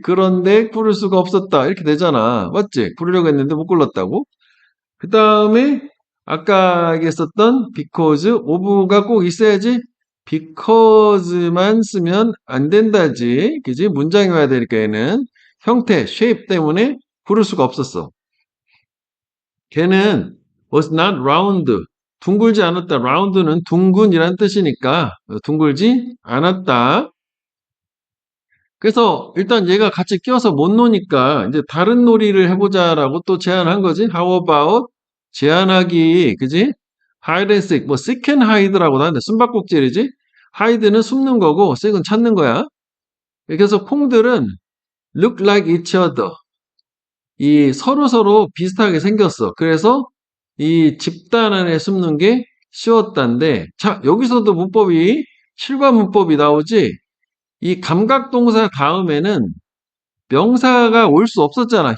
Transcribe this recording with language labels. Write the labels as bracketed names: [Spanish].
[Korean] 그런데 구를 수가 없었다. 이렇게 되잖아. 맞지? 구르려고 했는데 못 굴렀다고. 그 다음에 아까 얘기했었던 because of가 꼭 있어야지 because만 쓰면 안 된다지. 그지? 문장이 와야 되니까 얘는 형태, shape 때문에 부를 수가 없었어. 걔는 [English] was not round. [Korean] 둥글지 않았다. round는 둥근이란 뜻이니까 둥글지 않았다. 그래서 일단 얘가 같이 껴서 못 노니까 이제 다른 놀이를 해보자라고 또 제안한 거지. How about 제안하기, 그지? hide and seek, 뭐 seek and hide라고 하는데 숨바꼭질이지. hide는 숨는 거고 seek은 찾는 거야. 그래서 콩들은 [English] look like each other. [Korean] 이 서로 비슷하게 생겼어. 그래서 이 집단 안에 숨는 게 쉬웠단데, 자, 여기서도 문법이 실과 문법이 나오지. 이 감각동사 다음에는 명사가 올 수 없었잖아.